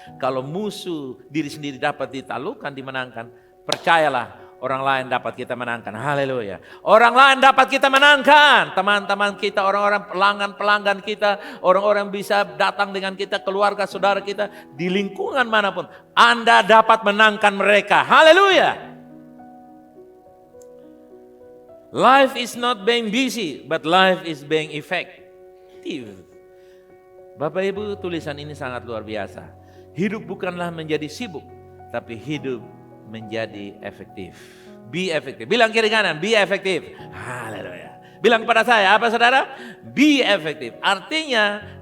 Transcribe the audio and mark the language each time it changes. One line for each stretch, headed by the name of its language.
Indonesian: Kalau musuh diri sendiri dapat ditaklukkan, dimenangkan, percayalah orang lain dapat kita menangkan. Haleluya. Orang lain dapat kita menangkan. Teman-teman kita, orang-orang pelanggan kita, orang-orang bisa datang dengan kita, keluarga, saudara kita, di lingkungan manapun. Anda dapat menangkan mereka. Haleluya.
English: Life is not being busy, but life is being effective.
Indonesian: Bapak Ibu, tulisan ini sangat luar biasa. Hidup bukanlah menjadi sibuk, tapi hidup menjadi efektif. Be efektif. Bilang kiri kanan, be efektif. Haleluya. Bilang kepada saya, apa saudara? Be efektif. Artinya